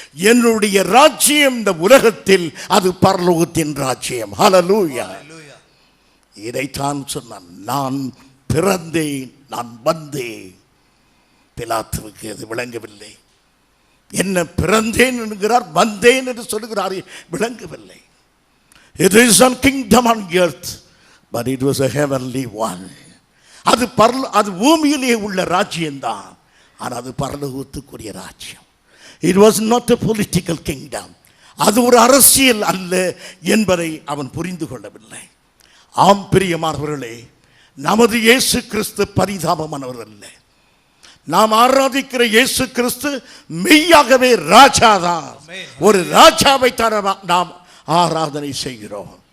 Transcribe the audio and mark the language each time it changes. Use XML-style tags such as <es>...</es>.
<ta>என்னுடைய ராஜ்யம் இந்த உலகத்தில், அது பரலோகத்தின் ராஜ்யம். ஹல்லேலூயா. இதைத்தான் சொன்னான். நான் பிறந்தேன், நான் வந்தேன். பிலாத்துவுக்கு அது விளங்கவில்லை. என்ன பிறந்தேன் என்கிறார், வந்தேன் என்று சொல்லுகிறார், விளங்கவில்லை.</ta> <en>It is a kingdom on earth, but it was a heavenly one.</en> <ta>அது பூமியிலே உள்ள ராஜ்யம்தான், ஆனால் அது பரலோகத்துக்குரிய ராஜ்யம்.</ta> <en>It was not a political kingdom.</en> <ta>அது ஒரு அரசியல் அல்ல என்பதை அவன் புரிந்து கொள்ளவில்லை. ஆம் பிரியமானவர்களே, நமது இயேசு கிறிஸ்து பரிதாபமானவர் அல்ல. நாம் ஆராதிக்கிற இயேசு கிறிஸ்து மெய்யாகவே ராஜாதான். ஒரு ராஜாவை தர நாம் ஆராதனை செய்கிறோம்.</ta>